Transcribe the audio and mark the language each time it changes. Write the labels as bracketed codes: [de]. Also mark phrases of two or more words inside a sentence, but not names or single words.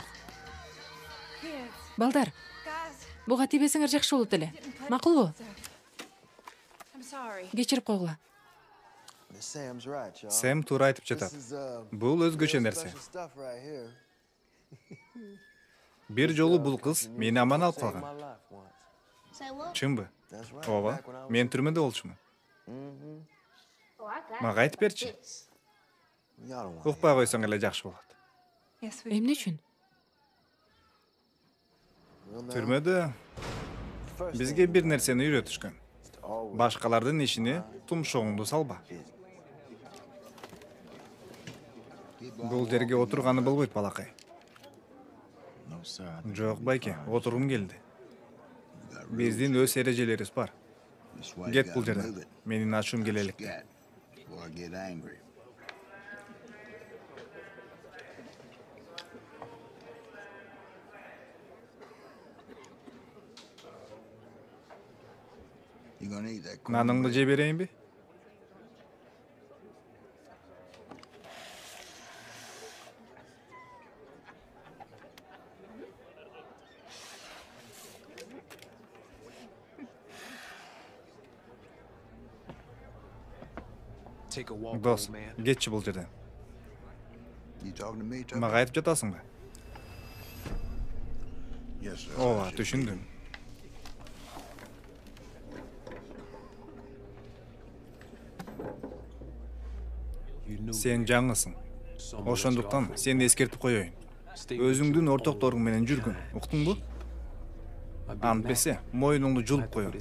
[ky] Балдар, буга тийбесиңер жакшы болот эле. Макулбу? Кечирип койгула. [en] Sam's right, y'all. [ky] Сэм туура айтып жатат. [en] This is, [ky] Бул өзгөчө нерсе. [en] special stuff right here. [ky] Бир жолу бул кыз мени аман алып [en] Saved [ky] калган. [en] my life once. [ky] Чынбы? [en] That's right. [ky] Ооба. [en] Back when I was- [ky] Мен түрмөдө болчумун. Мага айтып берчи. [en] Y'all don't want [ky] Укпай койсоң эле жакшы болот. Эмне үчүн? Түрмөдө бизге бир нерсени үйрөтүшкөн. Башкалардын ишине тумшугуңду салба. Бул жерге отурганы болбойт, балакай. [en] No, sir. I think [ky] Жок, байке, отургум келди. [en] you got [ky] Биздин өз эрежелерибиз бар. [en] That's why you [ky] Кет [en] gotta [ky] бул [en] move [ky] жерден. [en] it. [ky] Менин ачуум келелик. [en] Scat. Before I get angry. You gonna eat that [ky] Наныңды же берейинби? [en] Take a walk, [ky] Дос, [en] old man. [ky] кетчи бул жерден. [en] You talking to me, Tucker? [ky] Мага айтып жатасыңбы? [en] Yes, sir. [ky] Ооба, түшүндүм. [en] You knew [ky] Сен жаңысың. [en] someone [ky] Ошондуктан [en] let you [ky] сени эскертип коеюн. [en] off. Stay [ky] Өзүңдүн [en] with [ky] ортокторуң менен жүргүн. Уктуңбу? [en] my big [ky] Антпесе, [en] Mac. [ky] моюнуңду [en] Might [ky] жулуп [en] put [ky] коеюн.